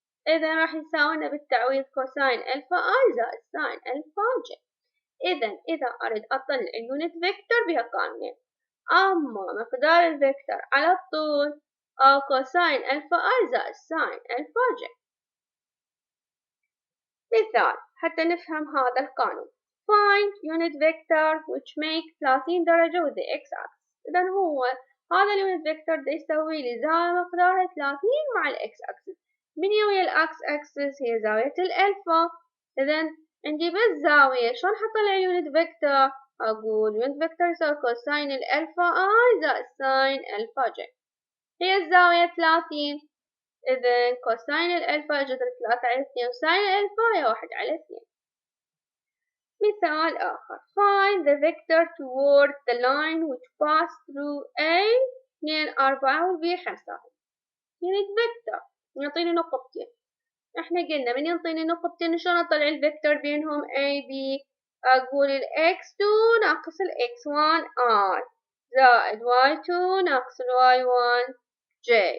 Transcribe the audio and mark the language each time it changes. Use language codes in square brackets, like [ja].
[ar] إذا راح يساوينا بالتعويض كوساين ألفا I زائد ساين ألفا J. إذا أريد أطلع اليونت فيكتور بها قانونين، أما مقدار الفيكتور على الطول أو كوساين ألفا I زائد ساين ألفا J. مثال حتى نفهم هذا القانون. [en] Find unit vector which make 30 درجة with the x-axis. [ar] إذا هو هذا اليونت فيكتور دا يسوي لي زاوية مقدارها 30 مع الإكس أكسس. من ويا الإكس أكسس هي زاوية الألفا. إذا عندي بس زاوية، شلون أطلع اليونت فيكتور؟ أقول يونت فيكتور يساوي كوساين الألفا I زائد ساين ألفا J. هي الزاوية 30. إذا كوساين الألفا جذر 3 على 2 وساين الألفا هي 1 على 2. مثال آخر. [en] Find the vector towards the line which pass through A 2 4 و B 5. [ar] unit vector يعطيني نقطتين. احنا قلنا من يعطيني نقطتين شلون اطلع الفيكتور بينهم A B؟ اقول ال x2 ناقص ال x1 I زائد y2 ناقص ال y1 J.